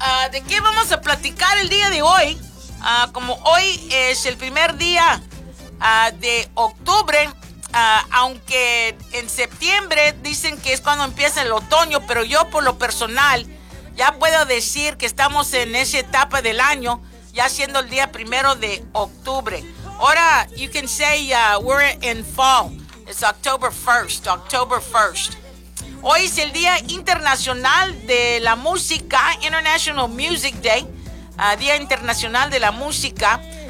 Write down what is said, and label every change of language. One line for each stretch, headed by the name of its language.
Spanish: ¿De qué vamos a platicar el día de hoy? Como hoy es el primer día de octubre, aunque en septiembre dicen que es cuando empieza el otoño, pero yo por lo personal ya puedo decir que estamos en esa etapa del año, ya siendo el día primero de octubre.
English: Ahora, you can say we're in fall. It's October 1st, October 1st.
Spanish: Hoy es el Día Internacional de la Música,
English: International Music Day,
Spanish: Día Internacional de la Música.